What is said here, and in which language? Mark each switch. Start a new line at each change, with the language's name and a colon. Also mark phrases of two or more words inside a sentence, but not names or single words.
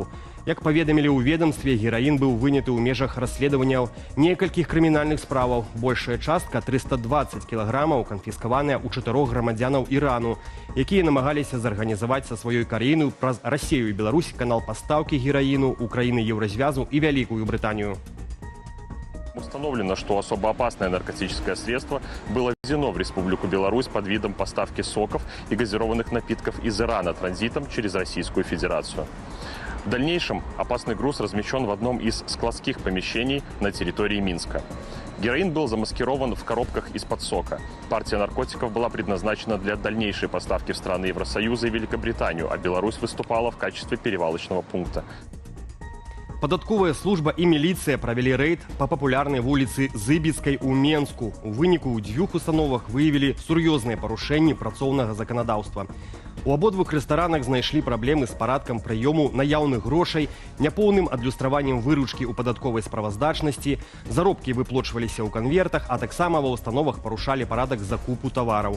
Belarusian: Як паведамілі ў ведамстве, гераін быў выняты ў межах расследаванняў некалькіх крымінальных справаў. Большая частка, 320 кілаграмаў, канфіскаваная ў 4 грамадзянаў Ірану, якія намагаліся зарганізаваць са сваёй краіны праз Расію і Беларусь канал пастаўкі гераіну ў краіны Еўразвязу і Вялікую Брытанію.
Russian: Установлено, что особо опасное наркотическое средство было ввезено в Республику Беларусь под видом поставки соков и газированных напитков из Ирана транзитом через Российскую Федерацию. В дальнейшем опасный груз размещен в одном из складских помещений на территории Минска. Героин был замаскирован в коробках из-под сока. Партия наркотиков была предназначена для дальнейшей поставки в страны Евросоюза и Великобританию, а Беларусь выступала в качестве перевалочного пункта.
Belarusian: Падатковая служба і міліцыя правялі рэйд па папулярнай вуліцы Зыбіцкай у Менску. У выніку ў 2 установах выявілі сур'ёзныя парушэнні працоўнага заканадаўства. У абодвух рэстаранах знайшлі праблемы з парадкам прыёму наяўных грошай, няпоўным адлюстраваннем выручкі ў падатковай справаздачнасці, заробкі выплочваліся ў канвертах, а таксама ва установах парушалі парадак закупу тавараў.